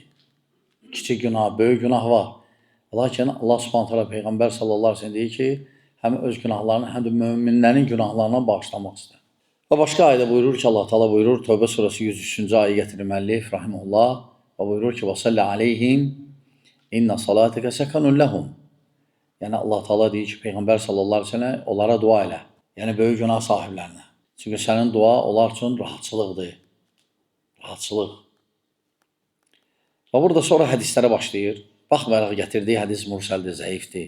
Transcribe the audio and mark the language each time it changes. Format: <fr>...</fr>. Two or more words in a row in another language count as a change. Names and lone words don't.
<az>Kiçik günah, böyük günah var. Lakin Allah</az> <ar>سبحانه تعالى</ar> <az>Peyğəmbər</az> <ar>صلى الله عليه وسلم</ar> <az>deyir ki, həm öz günahlarını, həm də möminlərin günahlarına bağışlamaq istər. Və başqa ayədə buyurur ki, Allah Teala buyurur, Tövbə surəsi 103-cü ayə gətirir müəllif, rahimehullah, və buyurur ki,</az> <ar>وَصَلَّ عَلَيْهِمْ اِنَّ صَلَاتِكَ سَكَنٌ لَهُمْ.</ar> <az>Yəni Allah Teala deyir ki, Peyğəmbər</az> <ar>صلى الله عليه وسلم</ar> <az>onlara dua elə, yəni böyük günah sahiblərinə. Çünki sənin dua onlar üçün rahatçılıqdır, rahatçılıq. Və burada sonra hədislərə başlayır. Baxmayaraq gətirdiyi hədis mürsəldir, zəifdir.</az>